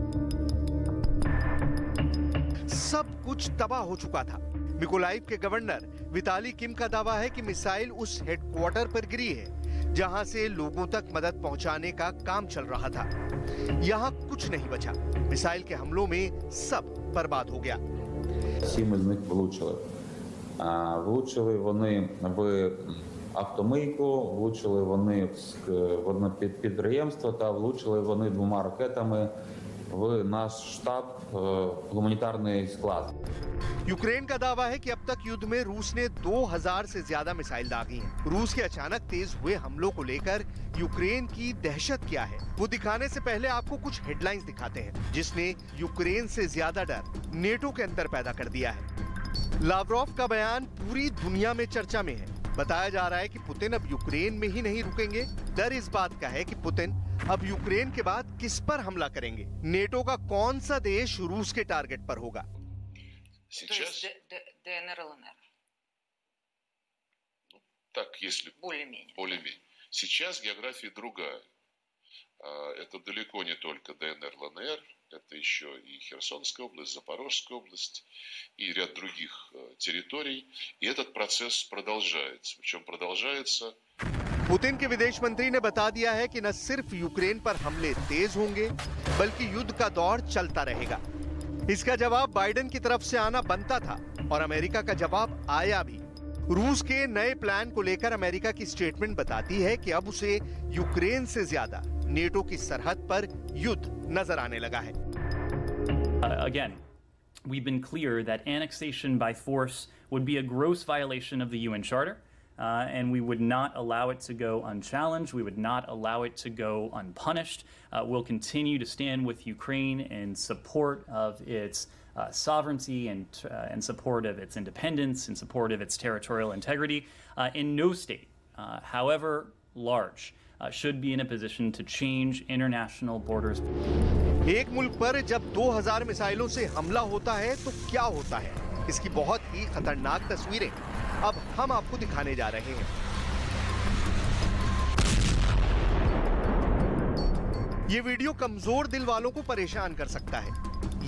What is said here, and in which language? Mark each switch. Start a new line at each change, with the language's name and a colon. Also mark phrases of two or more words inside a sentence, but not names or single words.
Hindi: सब कुछ तबाह हो चुका था। मिकोलाइव के गवर्नर विताली किम का दावा है कि मिसाइल उस हेडक्वार्टर पर गिरी है जहां से लोगों तक मदद पहुंचाने का काम चल रहा था। यहां कुछ नहीं बचा। मिसाइल के हमलों में सब बर्बाद हो गया।
Ukrainian: 7 із них влучили. Влучили вони в автомийку, влучили вони в одне підприємство та влучили вони 2 ракетами в наш штаб, гуманітарний склад.
Hindi: यूक्रेन का दावा है कि अब तक युद्ध में रूस ने 2000 से ज्यादा मिसाइल दागी हैं। रूस के अचानक तेज हुए हमलों को लेकर यूक्रेन की दहशत क्या है, वो दिखाने से पहले आपको कुछ हेडलाइंस दिखाते हैं जिसने यूक्रेन से ज्यादा डर नेटो के अंदर पैदा कर दिया है। लावरोव का बयान पूरी दुनिया में चर्चा में है। बताया जा रहा है कि पुतिन अब यूक्रेन में ही नहीं रुकेंगे। डर इस बात का है कि पुतिन अब यूक्रेन के बाद किस पर हमला करेंगे। नेटो का कौन सा देश रूस के टारगेट पर होगा।
Russian: Сейчас ДНР, ЛНР. Так, если более-менее. Сейчас география другая. Это далеко не только ДНР, ЛНР, это еще и Херсонская область, Запорожская область и ряд других территорий. И этот процесс продолжается. Причем продолжается.
Hindi: पुतिन के विदेश मंत्री ने बता दिया है कि न सिर्फ यूक्रेन पर हमले तेज होंगे, बल्कि युद्ध का दौर चलता रहेगा। इसका जवाब बाइडेन की तरफ से आना बनता था और अमेरिका का जवाब आया भी। रूस के नए प्लान को लेकर अमेरिका की स्टेटमेंट बताती है कि अब उसे यूक्रेन से ज्यादा नेटो की सरहद पर युद्ध नजर आने लगा है।
English: Again, we've been clear that annexation by force would be a gross violation of the UN Charter. And we would not allow it to go unchallenged. We would not allow it to go unpunished. We'll continue to stand with Ukraine in support of its sovereignty and support of its independence, in support of its territorial integrity. And no state, however large, should be in a position to change international borders.
Hindi: एक मुल्क पर जब 2000 मिसाइलों से हमला होता है तो क्या होता है, इसकी बहुत ही खतरनाक तस्वीरें अब हम आपको दिखाने जा रहे हैं। ये वीडियो कमजोर दिल वालों को परेशान कर सकता है।